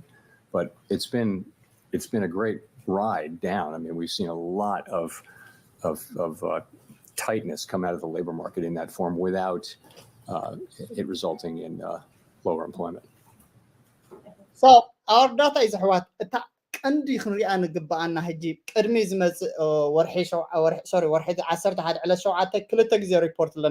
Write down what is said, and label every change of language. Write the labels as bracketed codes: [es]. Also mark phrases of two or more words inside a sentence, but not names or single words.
[en] But it's been a great ride down. I mean, we've seen a lot of tightness come out of the labor market in that form without it resulting in lower employment. So our data is what [ti] ቀንዲ ክንሪኣ ንግባኣና ሕጂ ቅድሚ ዝመፅእ ወርሒ 11 ዕለት 7 ክልተ ግዜ ሪፖርት ኣለና